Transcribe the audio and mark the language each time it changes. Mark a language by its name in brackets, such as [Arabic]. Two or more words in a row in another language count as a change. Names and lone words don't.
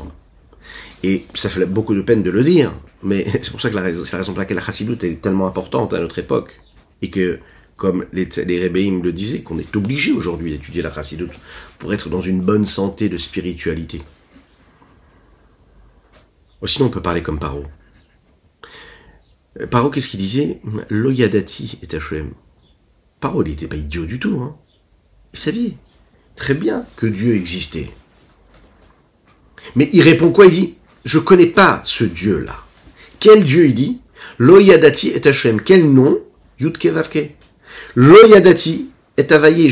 [French] Et ça fait beaucoup de peine de le dire, mais c'est pour ça que c'est la raison pour laquelle la Chassidut est tellement importante à notre époque. Et que, comme les Rebbeim le disaient, qu'on est obligé aujourd'hui d'étudier la Chassidut pour être dans une bonne santé de spiritualité. Sinon, on peut parler comme Paro. Paro, qu'est-ce qu'il disait? [Hebrew] לא ידעתי את השם. [French] Paro, il n'était pas idiot du tout. Hein. Il savait très bien que Dieu existait. Mais il répond quoi? Il dit, je connais pas ce Dieu-là. Quel Dieu il dit? [Hebrew] לא ידעתי את השם. [French] Quel nom? [Hebrew] יודק"י ואק"י. לא ידעתי את הוי"ה.